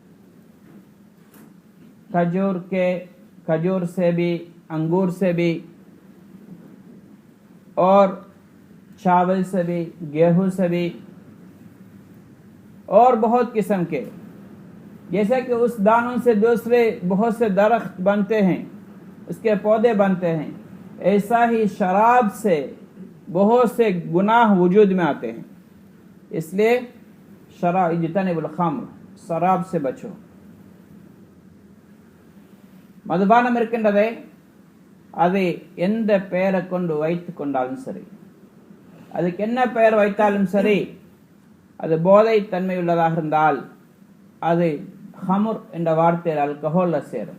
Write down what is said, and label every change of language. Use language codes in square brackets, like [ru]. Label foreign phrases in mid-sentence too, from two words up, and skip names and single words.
[hi] खजूर से भी, अंगूर से भी, और चावल से भी, गेहूं से भी, और बहुत किस्म के, जैसे कि उस दानों से दूसरे बहुत से दरख्त बनते हैं, उसके पौधे बनते हैं, ऐसा ही शराब से बहुत से गुनाह वजूद में आते हैं। इसलिए शराब [ar] اجتنبوا الخمر, [hi] शराब से बचो। [ta] மதுபானம் இருக்கின்றதே, அதை எந்த பெயரை கொண்டு வைத்து கொண்டாலும் சரி, அதுக்கு என்ன பெயர் வைத்தாலும் சரி, அது போதை தன்மையுள்ளதாக இருந்தால் அது ஹமுர் என்ற வார்த்தையில் அல்கஹோல்ல சேரும்.